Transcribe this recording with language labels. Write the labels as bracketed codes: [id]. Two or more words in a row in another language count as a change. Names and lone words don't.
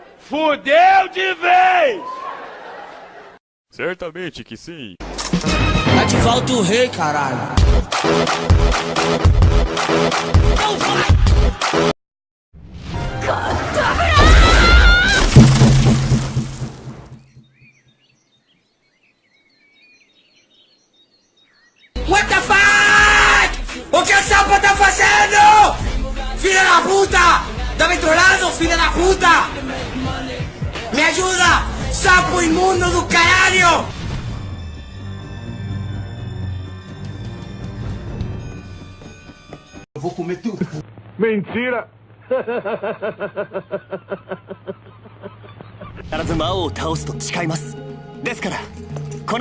[pt] Fudeu de vez! Certamente que sim. Tá de volta o rei, caralho. Não vai! [en] What the fuck? [pt] O que a Sapa tá fazendo? Filha da puta! Tá me trollando, filha da puta! Me ajuda! Sapo imundo do caralho! Eu vou comer tudo. Mentira! [ja] 必ず魔王を倒すと誓います。ですから